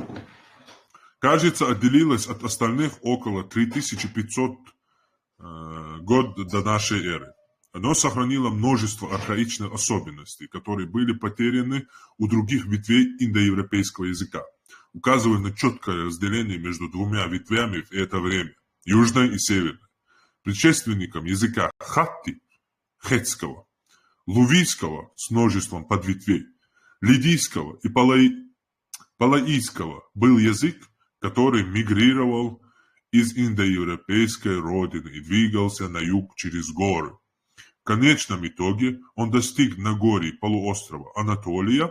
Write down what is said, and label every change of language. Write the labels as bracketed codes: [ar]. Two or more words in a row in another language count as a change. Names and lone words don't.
[ru] Кажется, отделилась от остальных около 3500 год до нашей эры. Оно сохранило множество архаичных особенностей, которые были потеряны у других ветвей индоевропейского языка, указывая на четкое разделение между двумя ветвями в это время – южной и северной. Предшественником языка хатти, хетского, лувийского с множеством подветвей, лидийского и палаийского был язык, который мигрировал из индоевропейской родины и двигался на юг через горы. В конечном итоге он достиг Нагорий полуострова Анатолия.